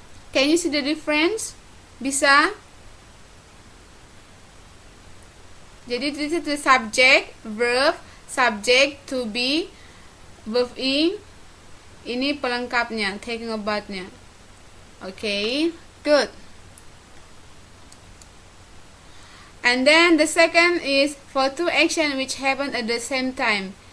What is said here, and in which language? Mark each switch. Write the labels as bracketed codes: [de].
[en] Can you see the difference? [id] Bisa? [en] Jadi this is the subject, verb, subject, to be, verb ing. [id] Ini pelengkapnya, taking a bath-nya. [en] Okay, good. And then the second is for two action which happen at the same time.